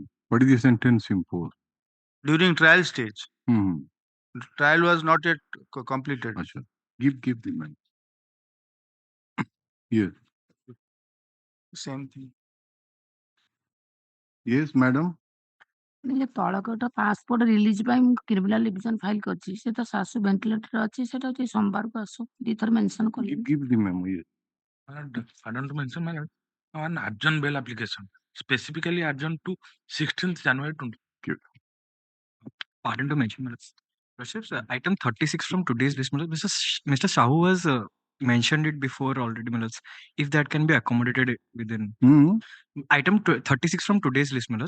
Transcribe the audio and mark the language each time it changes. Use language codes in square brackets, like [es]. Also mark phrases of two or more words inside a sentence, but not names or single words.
[en] What is the sentence imposed? During trial stage, the trial was not yet completed. Achha. Give the man. Yes. Same thing. Yes, madam. [or] ଯେ ତଳକୋଟ [en] passport release [or] ପାଇଁ ମୁଁ [en] criminal revision file [or] କରିଛି ସେ ତ ଶାଶୁ ଭେଣ୍ଟିଲେଟର ଅଛି ସେଟା ହଉଛି ସୋମବାରକୁ ଆସୁ ଦିଥର ମେନସନ କଲି [en] Give the memo. Yes. I don't mention my lord, an urgent bail application, specifically urgent to 16th January 20. Pardon to mention, my lord. Worship, item 36 from today's list, my lord. Mr. Sahu has mentioned it before already, my lord. If that can be accommodated within item 36 from today's list, my lord.